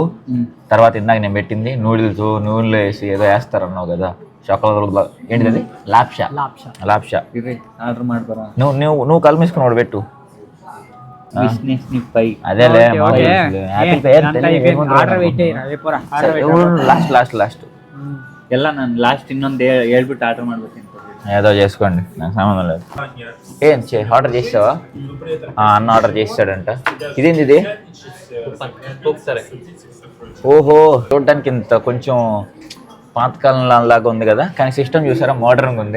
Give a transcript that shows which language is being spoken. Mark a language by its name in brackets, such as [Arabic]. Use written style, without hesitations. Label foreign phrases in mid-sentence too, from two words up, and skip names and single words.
[Telugu] తర్వాత ఇందాక నేను పెట్టింది నూడిల్స్ నూనెలో వేసి ఏదో వేస్తారన్నావు కదా చాక్లెట్, ఏంటిది అది? లాప్షా. లాప్షా [Kannada] ఆర్డర్ ಮಾಡ್ಬಾರ. [Telugu] నువ్వు కళ్ళు మూసుకున్నాడు పెట్టు. అదేలే లాస్ట్ [Kannada] ಎಲ್ಲ ನಾನು ಲಾಸ್ಟ್ ಇನ್ನೊಂದು ಹೇಳ್ಬಿಟ್ಟು ಆರ್ಡರ್ ಮಾಡ್ಬೇಕು. [Telugu] ఏదో చేసుకోండి, నాకు సంబంధం లేదు. ఏం ఆర్డర్ చేసావా? అన్న ఆర్డర్ చేసాడంట. ఇదేంది ఇది? ఓహో చూడడానికి ఇంత కొంచెం పాతకాలం లాగా ఉంది కదా, కానీ సిస్టమ్ చూసారా మోడర్న్గా ఉంది.